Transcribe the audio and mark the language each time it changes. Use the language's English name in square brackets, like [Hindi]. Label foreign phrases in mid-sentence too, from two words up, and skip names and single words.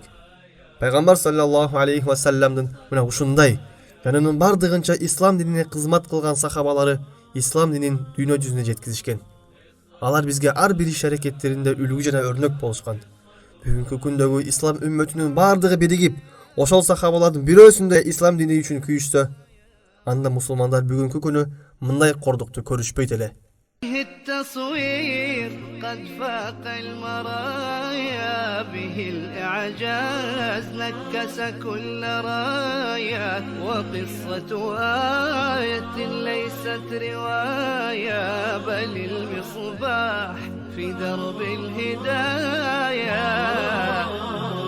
[Kyrgyz] Пайгамбар саллаллаху алейхи ва салламдын мына ушундай жанынын бардыгынча ислам динине кызмат кылган сахабалары ислам динин дүйнө жүзүнө жеткизишкен. Алар бизге ар бир иш аракеттеринде үлгү жана өрнөк болушкан. Бүгүнкү күндөгү ислам үммөтүнүн бардыгы биригип, ошол сахабалардын бирөөсүндө ислам дини үчүн күйүшсө, анда мусулмандар бүгүнкү күнү мындай кордукту көрүшпөйт эле. [Arabic] التصوير قد فاق المرايا به الإعجاز نكس كل راية وقصة آية ليست رواية بل المصباح في درب الهداية